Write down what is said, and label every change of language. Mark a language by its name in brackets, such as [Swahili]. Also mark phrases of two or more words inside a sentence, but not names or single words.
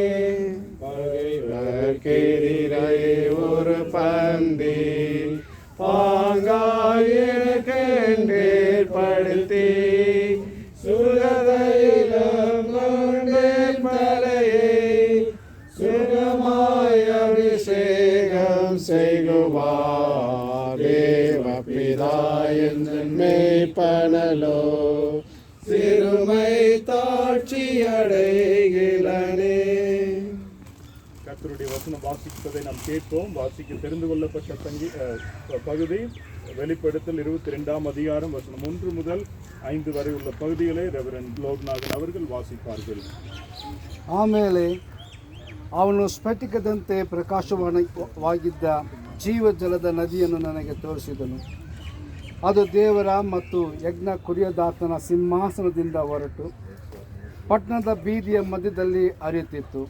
[Tamil] பகைவர்க்கெதிரை ஒரு பந்தி பாங்காயிற்கேற்படுத்தி சுகதையிலும் கொண்டேன் மலையை சுகமாய் அபிஷேகம் செய்குவார், தேவபிதா எந்தன்மை பனலோ சிறுமை தாட்சி அடையிலனே. கர்த்தருடைய வசனம் வாசிப்பதை நாம் கேட்போம். வாசிக்க தெரிந்து கொள்ளப்பட்ட பகுதி வெளிப்படுத்தல் 22ஆம் அதிகாரம் வசனம் 1 முதல் 5 வரை உள்ள பகுதிகளை ரெவரண்ட் லோக்நாதன் அவர்கள் வாசிப்பார்கள். [Kannada] ಆಮೇಲೆ ಅವನು ಸ್ಫಟಿಕದಂತೆ ಪ್ರಕಾಶವಾಗಿದ್ದ ಜೀವಜಲದ ನದಿಯನ್ನು ನನಗೆ ತೋರಿಸಿದನು. ಅದು ದೇವರ ಮತ್ತು ಯಜ್ಞ ಕುರಿಯದಾತನ ಸಿಂಹಾಸನದಿಂದ ಹೊರಟು ಪಟ್ಟಣದ ಬೀದಿಯ ಮಧ್ಯದಲ್ಲಿ ಹರಿಯುತ್ತಿತ್ತು.